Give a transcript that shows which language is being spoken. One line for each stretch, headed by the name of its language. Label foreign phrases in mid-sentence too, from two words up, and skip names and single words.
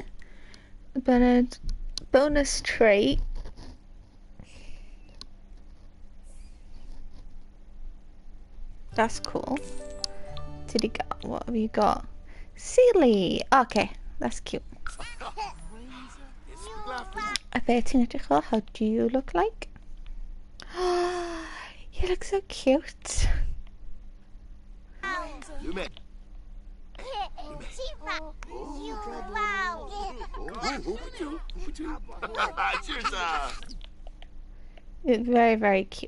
English: Bennett, bonus trait. That's cool. Did he got? What have you got? Silly. Okay, that's cute. I bet
Welsh: ti'n edrych fel,
English: how do you look like? You look so cute. It's very, very cute.